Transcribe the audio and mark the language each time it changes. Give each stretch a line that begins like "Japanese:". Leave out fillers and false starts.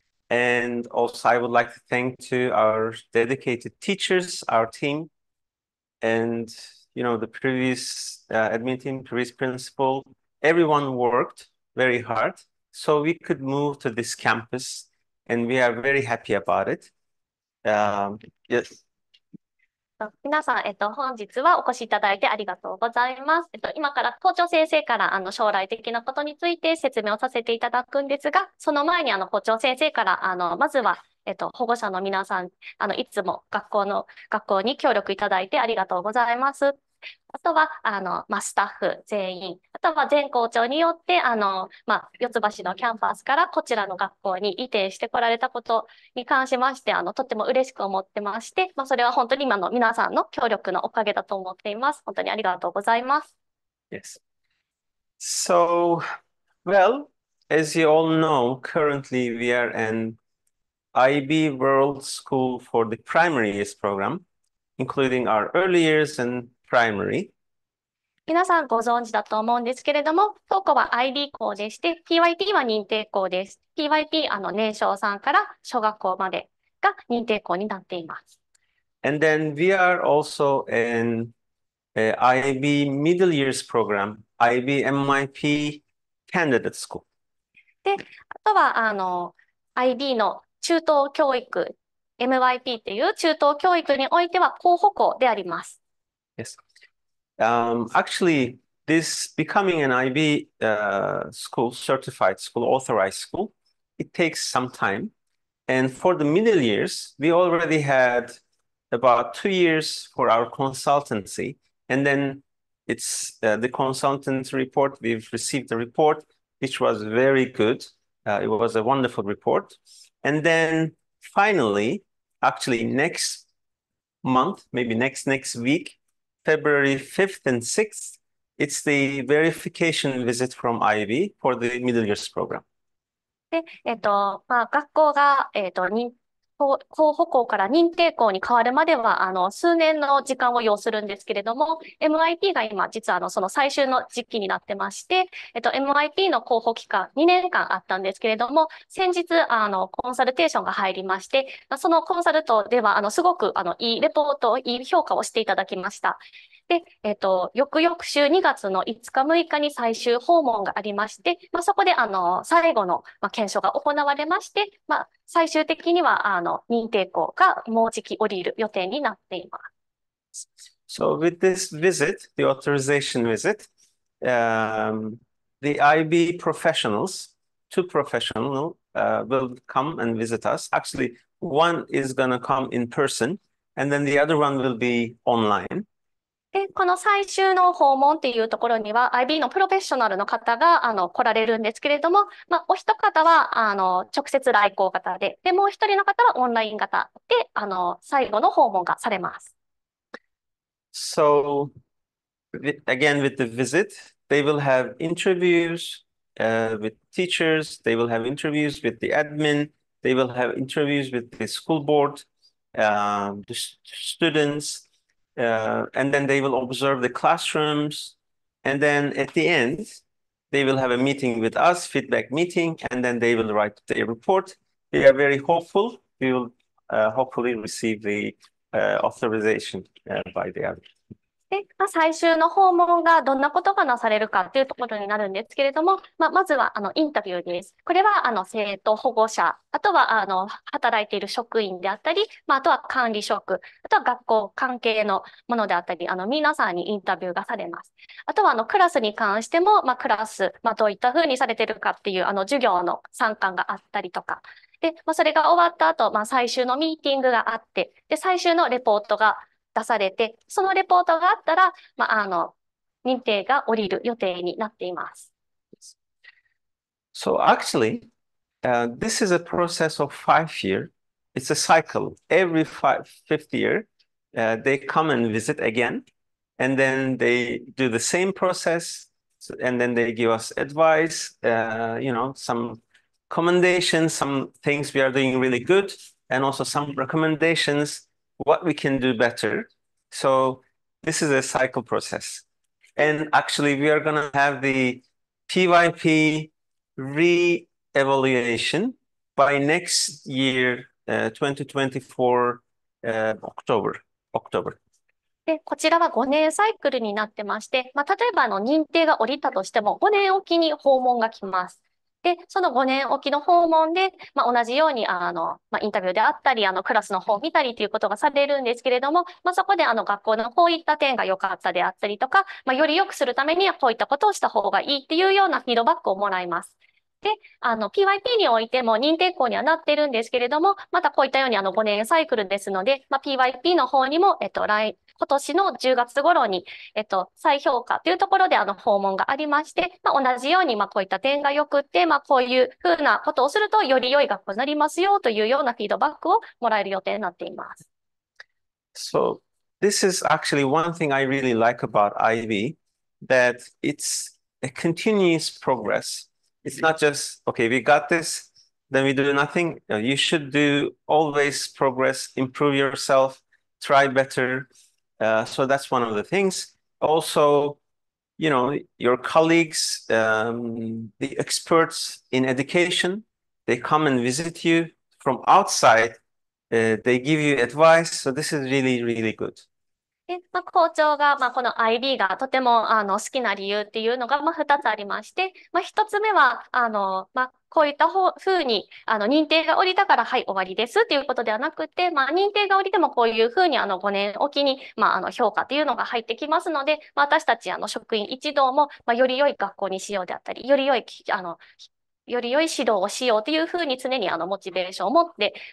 English: And also I would like to thank to our dedicated teachers, our team, and the previous admin team, previous principal. Everyone worked very hard so we could move to this campus, and we are very happy about it. Yes.
Japanese: 皆さん、本日はお越しいただいてありがとうございます。今から校長先生から将来的なことについて説明をさせていただくんですが、その前に校長先生からまずは保護者の皆さん、いつも学校に協力いただいてありがとうございます。あとは、スタッフ全員、あとは全校長によって、四つ橋のキャンパスからこちらの学校に移転してこられたことに関しまして、とっても嬉しく思ってまして、それは本当に今の皆さんの協力のおかげだと思っています。本当にありがとうございます。
English: Yes. So, well, as you all know, currently we are an IB World School for the Primary Years program, including our early years and primary.
Japanese: 皆さんご存知だと思うんですけれども、当校は IB 校でして、PYP は認定校です。 PYP、年少さんから小学校までが認定校になっています。
English: And then we are also an IB Middle Years program, IB MYP Candidate School.
Japanese: で、あとはIB の中等教育、MYP っていう中等教育においては候補校であります。
English: Yes. Actually, this becoming an IB school, certified school, authorized school, it takes some time. And for the middle years, we already had about 2 years for our consultancy. And then it's the consultant report. We've received the report, which was very good. It was a wonderful report. And then finally, actually next month, maybe next week, February 5th and 6th, it's the verification visit from IB for the middle years program.
Japanese: で、学校が、候補校から認定校に変わるまでは、数年の時間を要するんですけれども、MIP が今、実はその最終の時期になってまして、MIP の候補期間2年間あったんですけれども、先日、コンサルテーションが入りまして、そのコンサルトでは、すごく、いいレポート、いい評価をしていただきました。で、翌々週2月の5日6日に最終訪問がありまして、そこで最後の検証が行われまして、最終的には認定校がもうじき降りる予定になっています。
English: So with this visit, the authorization visit, the IB professionals, 2 professionals will come and visit us. Actually, one is going to come in person, and then the other one will be online.
Japanese: で、この最終の訪問っていうところには IB のプロフェッショナルの方が来られるんですけれども、お一方は直接来校型で、もう一人の方はオンライン型で最後の訪問がされます。
English: So again, with the visit, they will have interviews with teachers, they will have interviews with the admin, they will have interviews with the school board, the students. And then they will observe the classrooms. And then at the end, they will have a meeting with us, feedback meeting, and then they will write their report. We are very hopeful. We will hopefully receive the authorization by the other.
Japanese: で、最終の訪問がどんなことがなされるかっていうところになるんですけれども、まずはインタビューです。これは生徒、保護者、あとは働いている職員であったり、あとは管理職、あとは学校関係のものであったり、皆さんにインタビューがされます。あとはクラスに関しても、クラス、どういったふうにされているかっていう授業の参観があったりとか、で、それが終わった後、最終のミーティングがあって、で、最終のレポートが出されて、そのレポートがあったら、認定が下りる予定になっています。
English: So actually, this is a process of 5 years. It's a cycle. Every fifth year, they come and visit again, and then they do the same process, and then they give us advice, some commendations, some things we are doing really good, and also some recommendations, what we can do better. So this is a cycle process. And actually, we are going to have the PYP re-evaluation by next year, 2024, October.
Japanese: で、こちらは5年サイクルになってまして、例えば認定が下りたとしても5年おきに訪問が来ます。で、その5年おきの訪問で、同じように、インタビューであったり、クラスの方を見たりということがされるんですけれども、そこで学校のこういった点が良かったであったりとか、より良くするためにはこういったことをした方がいいっていうようなフィードバックをもらいます。で、PYP においても認定校にはなってるんですけれども、またこういったように5年サイクルですので、PYP の方にも、今年の10月頃に、再評価というところで訪問がありまして、同じように、こういった点が良くって、こういうふうなことをするとより良い学校になりますよというようなフィードバックをもらえる予定になっています。
English: So this is actually one thing I really like about IB, that it's a continuous progress. It's not just, okay, we got this, then we do nothing. You should do always progress, improve yourself, try better. So that's one of the things. Also, your colleagues, the experts in education, they come and visit you from outside. They give you advice. So this is really, really good.
Japanese: で、校長が、この IB がとても好きな理由っていうのが、2つありまして、1つ目は、こういったふうに認定が下りたから、はい、終わりですっていうことではなくて、認定が下りてもこういうふうに5年おきに、評価っていうのが入ってきますので、私たち職員一同も、より良い学校にしようであったり、より良い指導をしようというふうに常にモチベーションを持って、